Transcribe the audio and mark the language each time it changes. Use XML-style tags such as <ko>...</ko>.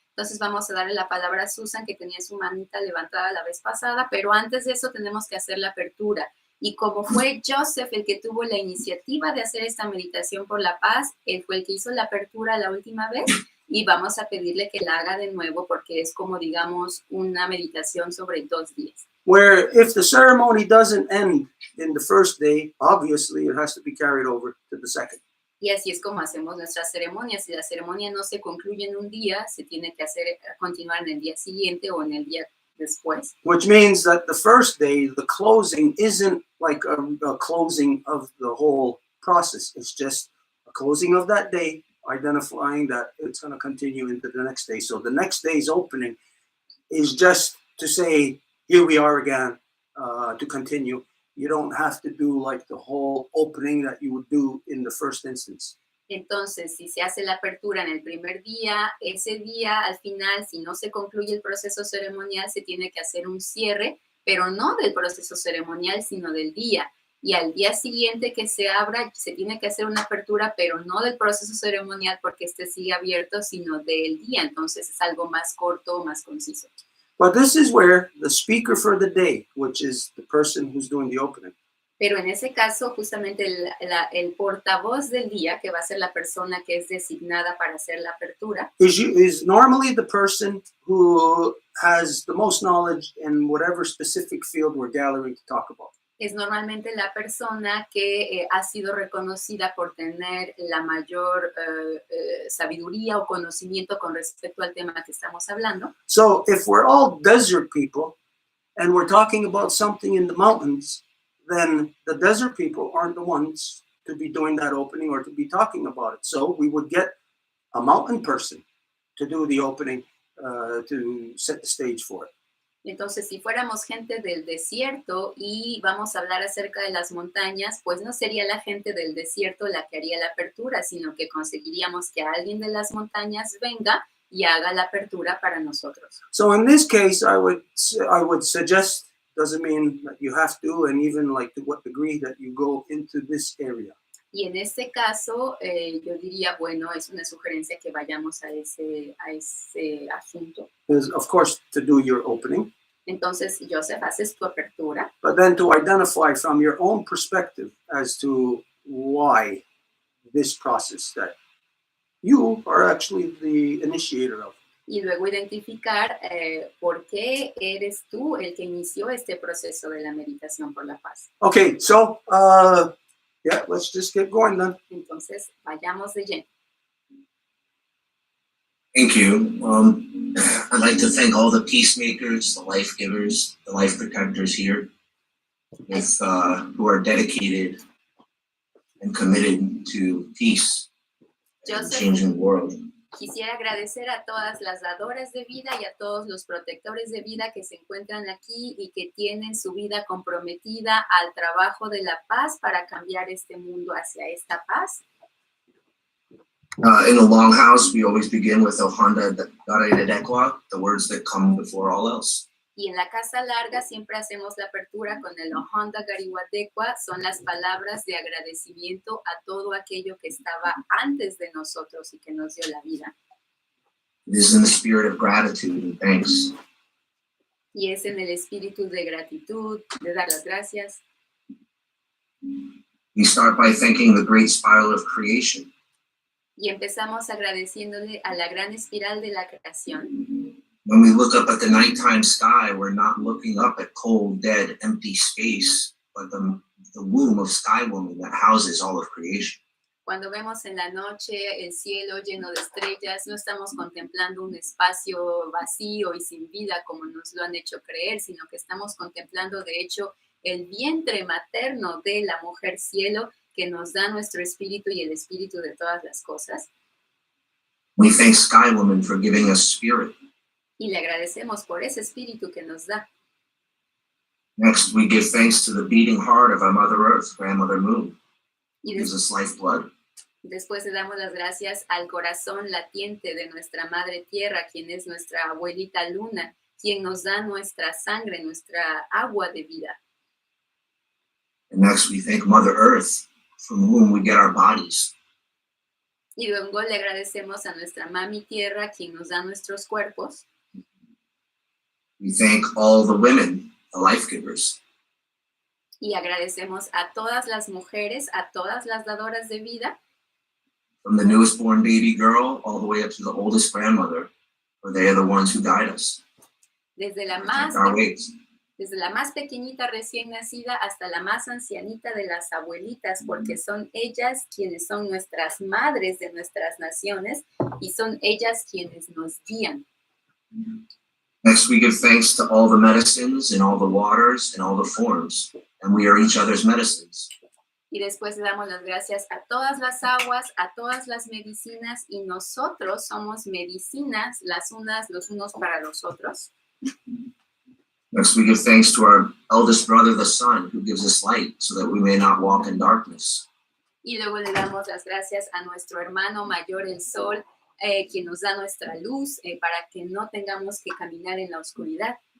<es>Entonces vamos a darle la palabra a Susan, que tenía su manita levantada la vez pasada, pero antes de eso tenemos que hacer la apertura. Y como fue Joseph el que tuvo la iniciativa de hacer esta meditación por la paz, él fue el que hizo la apertura la última vez, y vamos a pedirle que la haga de nuevo, porque es como, digamos, una meditación sobre 2 días.</es> <en>Where if the ceremony doesn't end in the first day, obviously it has to be carried over to the second.</en> <es>Y así es como hacemos nuestras ceremonias. Si la ceremonia no se concluye en un día, se tiene que continuar en el día siguiente o en el día después.</es> <en>Which means that the first day, the closing isn't like a closing of the whole process. It's just a closing of that day, identifying that it's going to continue into the next day. So the next day's opening is just to say, here we are again, to continue. You don't have to do like the whole opening that you would do in the first instance.</en> <es>Entonces, si se hace la apertura en el primer día, ese día al final, si no se concluye el proceso ceremonial, se tiene que hacer un cierre, pero no del proceso ceremonial, sino del día. Y al día siguiente que se abra, se tiene que hacer una apertura, pero no del proceso ceremonial porque este sigue abierto, sino del día. Entonces, es algo más corto, más conciso.</es> <en>But this is where the speaker for the day, which is the person who's doing the opening.</en> <es>Pero en ese caso, justamente el portavoz del día, que va a ser la persona que es designada para hacer la apertura,</es> <en>is normally the person who has the most knowledge in whatever specific field we're gathering to talk about.</en> <es>Es normalmente la persona que ha sido reconocida por tener la mayor sabiduría o conocimiento con respecto al tema que estamos hablando.</es> <en>So if we're all desert people and we're talking about something in the mountains, then the desert people aren't the ones to be doing that opening or to be talking about it. So we would get a mountain person to do the opening to set the stage for it.</en> <es>Entonces, si fuéramos gente del desierto y vamos a hablar acerca de las montañas, pues no sería la gente del desierto la que haría la apertura, sino que conseguiríamos que alguien de las montañas venga y haga la apertura para nosotros.</es> <en>So in this case, I would suggest, doesn't mean that you have to, and even like to what degree that you go into this area.</en> <es>Y en este caso, yo diría, bueno, es una sugerencia que vayamos a ese asunto.</es> <en>Is, of course, to do your opening.</en> <es>Entonces, Joseph, haces tu apertura.</es> <en>But then to identify from your own perspective as to why this process that you are actually the initiator of.</en> <es>Y luego identificar por qué eres tú el que inició este proceso de la meditación por la paz.</es> <en>Okay, so yeah, let's just get going then.</en> <es>Entonces, vayamos de lleno.</es> <en>Thank you. I'd like to thank all the peacemakers, the life givers, the life protectors here, who are dedicated and committed to peace and changing the world.</en> <es>Quisiera agradecer a todas las dadoras de vida y a todos los protectores de vida que se encuentran aquí y que tienen su vida comprometida al trabajo de la paz para cambiar este mundo hacia esta paz.</es> <en>In the Longhouse, we always begin with Ohanda Dedekwa, the words that come before all else.</en> <es>Y en la Casa Larga siempre hacemos la apertura con el Ohanda Gariwadekwa, son las palabras de agradecimiento a todo aquello que estaba antes de nosotros y que nos dio la vida.</es> <en>It is in the spirit of gratitude and thanks.</en> <es>Y es en el espíritu de gratitud, de dar las gracias.</es> <en>We start by thanking the great spiral of creation.</en> <es>Y empezamos agradeciéndole a la gran espiral de la creación.</es> <en>When we look up at the nighttime sky, we're not looking up at cold, dead, empty space, but the womb of Sky Woman that houses all of creation.</en> <es>Cuando vemos en la noche el cielo lleno de estrellas, no estamos contemplando un espacio vacío y sin vida como nos lo han hecho creer, sino que estamos contemplando, de hecho, el vientre materno de la mujer cielo que nos da nuestro espíritu y el espíritu de todas las cosas.</es> <en>We thank Sky Woman for giving us spirit.</en> <es>Y le agradecemos por ese espíritu que nos da.</es> <en>Next, we give thanks to the beating heart of our Mother Earth, Grandmother Moon, who</en> <es>Y</es> <en>gives us lifeblood.</en> <es>después le damos las gracias al corazón latiente de nuestra Madre Tierra, quien es nuestra abuelita Luna, quien nos da nuestra sangre, nuestra agua de vida.</es> <en>And next, we thank Mother Earth, from whom we get our bodies.</en> <es>Y luego le agradecemos a nuestra Mami Tierra, quien nos da nuestros cuerpos.</es> <en>We thank all the women, the life givers.</en> <es>Y agradecemos a todas las mujeres, a todas las dadoras de vida,</es> <en>From the newest born baby girl all the way up to the oldest grandmother, for they are the ones who guide us.</en> <es>desde la</es> <en>Protect our ways.</en> <es>desde la más pequeñita recién nacida hasta la más ancianita de las abuelitas, porque son ellas quienes son nuestras madres de nuestras naciones y son ellas quienes nos guían.</es> <en>Next, we give thanks to all the medicines and all the waters and all the forms, and we are each other's medicines.</en> <es>Y después le damos las gracias a todas las aguas, a todas las medicinas, y nosotros somos medicinas las unas, los unos para los otros.</es> <en>Next, we give thanks to our eldest brother, the sun, who gives us light so that we may not walk in darkness.</en> <es>Y luego le damos las gracias a nuestro hermano mayor, el sol, quien nos da nuestra luz para que no tengamos que caminar en la oscuridad.</es>